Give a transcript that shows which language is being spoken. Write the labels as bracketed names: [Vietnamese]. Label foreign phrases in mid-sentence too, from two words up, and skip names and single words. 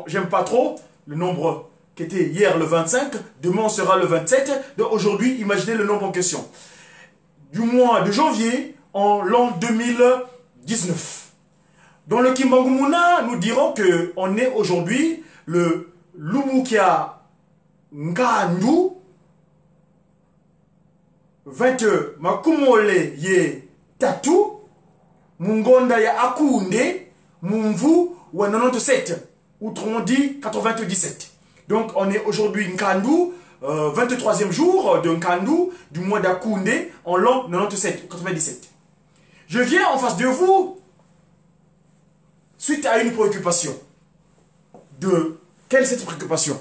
[French] J'aime pas trop le nombre qui était hier le 25, demain sera le 27. Donc aujourd'hui, imaginez le nombre en question. Du mois de janvier en l'an 2019. Dans le Kimbangumuna, nous dirons qu'on est aujourd'hui le [Kongo] Lumukia Ngandu 20 Makumole ye Tatu Mungonda ya Akunde Mumvu wa 97, [French] autrement dit 97. Donc on est aujourd'hui Nkandu, 23e jour de Nkandu du mois d'Akunde en l'an 97. Je viens en face de vous suite à une préoccupation. Quelle est cette préoccupation?